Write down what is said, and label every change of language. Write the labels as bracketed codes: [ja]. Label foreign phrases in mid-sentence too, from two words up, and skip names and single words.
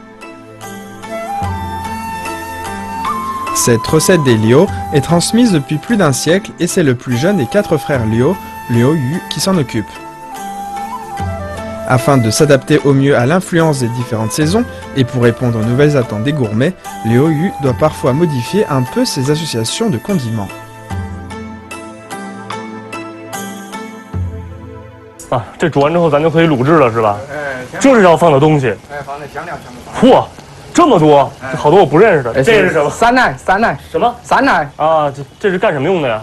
[fr] Cette recette des Liu est transmise depuis plus d'un siècle et c'est le plus jeune des 4 frères Liu, Liu Yu, qui s'en occupe. Afin de s'adapter au mieux à l'influence des différentes saisons et pour répondre aux nouvelles attentes des gourmets, Liu Yu doit parfois modifier un peu ses associations de condiments. [zh] 啊，这煮完之后咱就可以卤制了是吧？哎，这是要放的东西。哎，放的香料全部放。嚯，这么多，好多我不认识的。这是什么？山奶，什么？山奶啊，这是干什么用的呀？